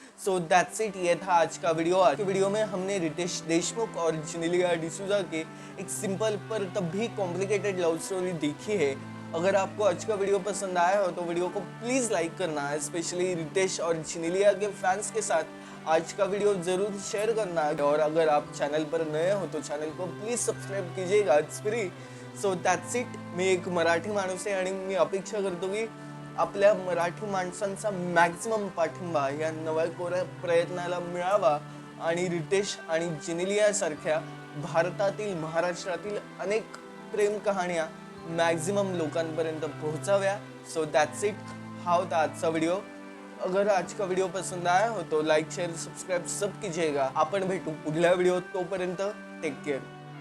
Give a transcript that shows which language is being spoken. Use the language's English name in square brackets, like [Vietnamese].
[Hindi] So that's it, ये था आज का वीडियो। आज के वीडियो में हमने रितेश देशमुख और जेनेलिया डिसूजा के एक सिंपल पर तब भी कॉम्प्लिकेटेड लव स्टोरी देखी है। अगर आपको आज का वीडियो पसंद आया हो तो वीडियो को प्लीज़ लाइक करना है, स्पेशली रितेश और जेनेलिया के फैंस के साथ आज का वीडियो ज़रूर शेयर करना है। और अगर आप चैनल पर नए हो तो चॅनल को प्लीज सबस्क्राईब कीजिएगा, it's free. So that's it. [Marathi] मी एक मराठी माणूस आहे आणि मी अपेक्षा करतो की आपल्या मराठी माणसांचा मॅक्झिमम पाठिंबा या नव्या कोऱ्या प्रयत्नाला मिळावा आणि रितेश आणि जेनेलिया सारख्या भारतातील महाराष्ट्रातील अनेक प्रेम कहाण्या मॅक्झिमम लोकांपर्यंत पोहोचाव्या। सो दॅट्स इट, हा होता आजचा व्हिडिओ। [Hindi] अगर आज का वीडियो पसंद आया हो तो लाइक शेयर सब्सक्राइब सब कीजिएगा। [Marathi] आपण भेटू पुढल्या व्हिडिओ, तोपर्यंत टेक केअर।